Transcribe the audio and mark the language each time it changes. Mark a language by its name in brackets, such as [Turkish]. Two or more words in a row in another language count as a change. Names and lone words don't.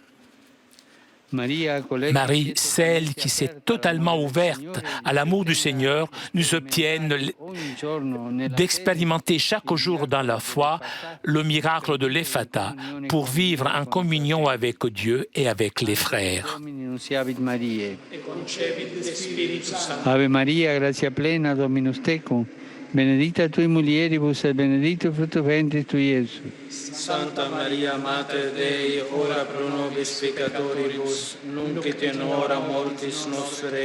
[French] Marie, celle qui s'est totalement ouverte à l'amour du Seigneur, nous obtienne d'expérimenter chaque jour dans la foi le miracle de l'Ephata pour vivre en communion avec Dieu et avec les frères. [Latin] Ave Maria, gratia plena, Dominus tecum, benedicta tui mulieribus et benedictus fructus ventris tui, Iesus. Santa Maria, Mater Dei, ora pro nobis peccatoribus, nunc et in hora mortis nostre.